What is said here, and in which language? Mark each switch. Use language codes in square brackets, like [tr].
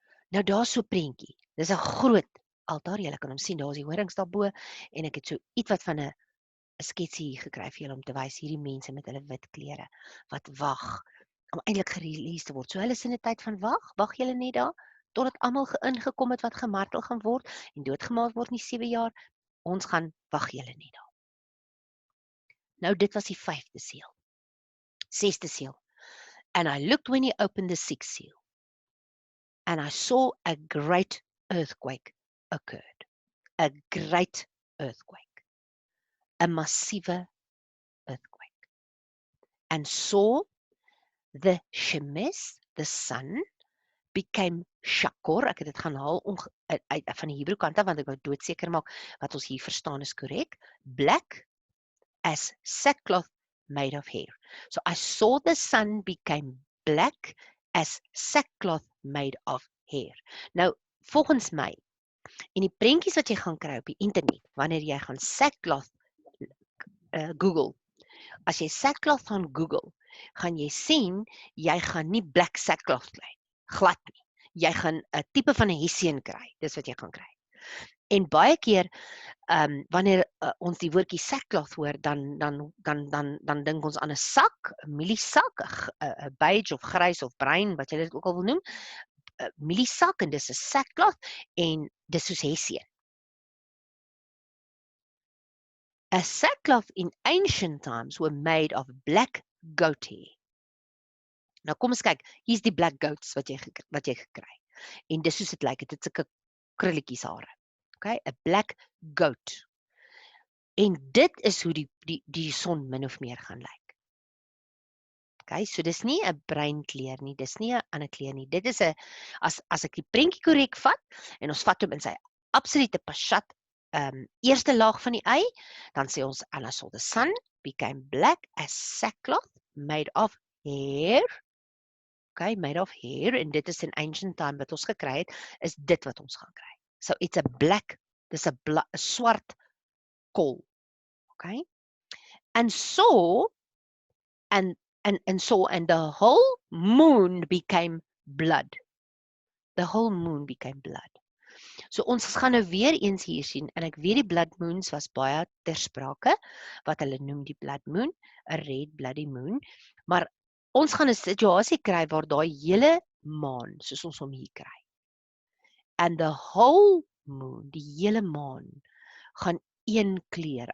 [af] Nou daar so prentjie, dis 'n groot altaar, julle kan hom sien, daar is die horings daarbo, en ek het so iets wat van 'n sketsie gekry vir julle om te wys, hierdie mense met hulle wit klere, wat wag, om eintlik gereleased te word. So hulle is in 'n tyd van wag julle net daar, totdat almal ingekom het wat gemartel gaan word, en doodgemaak word in die 7 jaar, ons gaan wag julle net daar. Nou dit was die 5de seël. 6de seël. [en] And I looked when he opened the 6th seal. And I saw a great earthquake occurred. A great earthquake. A massiewe earthquake. And saw the shemes, the sun, became shakor. [af] Ek het dit gaan haal uit van die Hebreë kant af, want ek wou doodseker maak wat ons hier verstaan is korrek. [en] Black as sackcloth made of hair. So I saw the sun became black as sackcloth made of hair. [af] Nou, volgens my, en die prentjies wat jy gaan kry op die internet, wanneer jy gaan sackcloth Google, As jy sackcloth gaan Google, gaan jy sien, jy gaan nie black sackcloth kry. Glad nie. Jy gaan 'n tipe van 'n hessian kry. Dis wat jy gaan kry. En baie keer, wanneer ons die woordjie sackcloth hoor, dan dink ons aan 'n sak, 'n mieliesak, 'n beige of grys of bruin, wat jy dit ook al wil noem, 'n mieliesak, en dis 'n sackcloth, en dis soos hessian. [en] A sackcloth in ancient times were made of black goat hair. [af] Nou kom ons kyk, hier's die black goats wat jy gekry. En dis soos dit lyk, dit is sulke krulletjies hare. Okay, 'n black goat. En dit is hoe die son min of meer gaan lyk. Okay, so dis nie 'n bruin kleur nie, dis nie 'n ander kleur nie. Dit is 'n as ek die prentjie korrek vat en ons vat hom in sy absolute pashat eerste laag van die ei, dan sê ons, [en] and I saw the sun became black as sackcloth made of hair. [af] Okay, [en] made of hair, [af] en dit is in ancient time wat ons gekry het, is dit wat ons gaan kry. [en] So it's a black, [af] dis 'n swart kol. [en] Okay? And saw, and the whole moon became blood. The whole moon became blood. [af] So ons gaan nou weer eens hier sien, en ek weet die blood moons was baie ter sprake, wat hulle noem die blood moon, 'n red bloody moon, maar ons gaan 'n situasie kry waar daai hele maan, soos ons hom hier kry, [en] and the whole moon, [af] die hele maan, gaan een kleur.